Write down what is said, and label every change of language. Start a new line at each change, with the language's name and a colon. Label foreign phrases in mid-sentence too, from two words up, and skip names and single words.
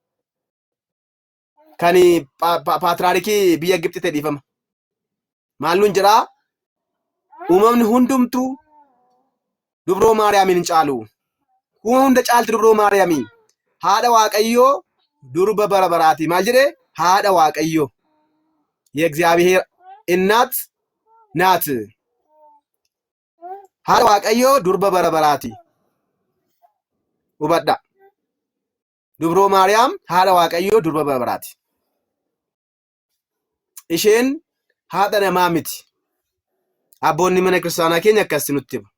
Oromo: Kan paatraarikii biyya Gibxi ta'e dhiifama. Maalluun jedhaa? Uumamni hundumtuu dubroo Maariyaamiin hin caalu. Uumama hunda caalti dubroo Maariyaamiin. Haadha Waaqayyoo durba bara baraati. Maal jedhee? Haadha Waaqayyoo.
Amharic: የእግዚአብሔር እናት ናት።
Oromo: haadha Waaqayyoo durba bara baraati. Hubadhaa. Dubroo Maariyaam haadha Waaqayyoo durba bara baraati. Isheen haadha namaa miti. Abboonni mana kiristaanaa keenya akkasii nutti himu.